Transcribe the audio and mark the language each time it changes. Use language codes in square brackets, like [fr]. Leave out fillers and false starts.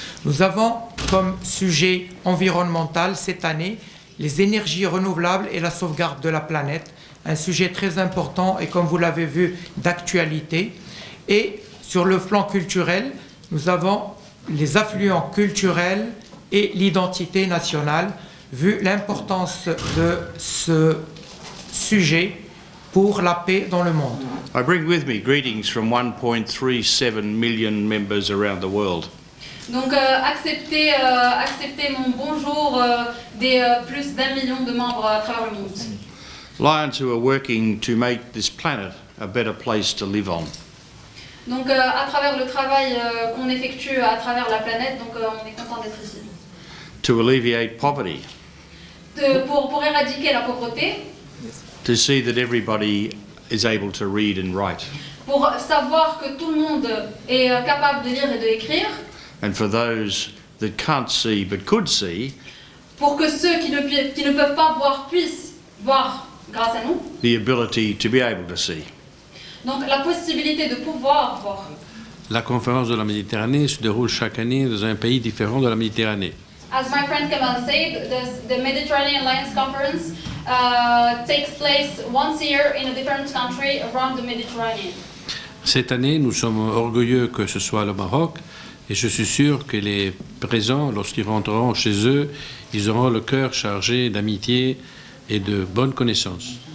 [fr] Nous avons comme sujet environnemental cette année les énergies renouvelables et la sauvegarde de la planète, un sujet très important et comme vous l'avez vu d'actualité. Et sur le plan culturel, nous avons les affluents culturels et l'identité nationale, vu l'importance de ce sujet pour la paix dans le monde. [en] I bring with me greetings from 1.37 million members around the world. [fr] Donc acceptez mon bonjour des plus d'1 million de membres à travers le monde. [en] Lions who are working to make this planet a better place to live on. [fr] Donc à travers le travail qu'on effectue à travers la planète, donc on est content d'être ici. [en] To alleviate poverty. [fr] Pour éradiquer la pauvreté. [en] To see that everybody is able to read and write. [fr] Pour savoir que tout le monde est capable de lire et d'écrire. [en] And for those that can't see but could see. [fr] Pour que ceux qui ne peuvent pas voir puissent voir grâce à nous. [en] The ability to be able to see. [fr] Donc la possibilité de pouvoir voir. La conférence de la Méditerranée se déroule chaque année dans un pays différent de la Méditerranée. [en] As my friend Kamal said, the Mediterranean Lions Conference takes place once a year in a different country around the Mediterranean. [fr] Cette année, nous sommes orgueilleux que ce soit le Maroc et je suis sûr que les présents, lorsqu'ils rentreront chez eux, ils auront le cœur chargé d'amitié et de bonnes connaissances.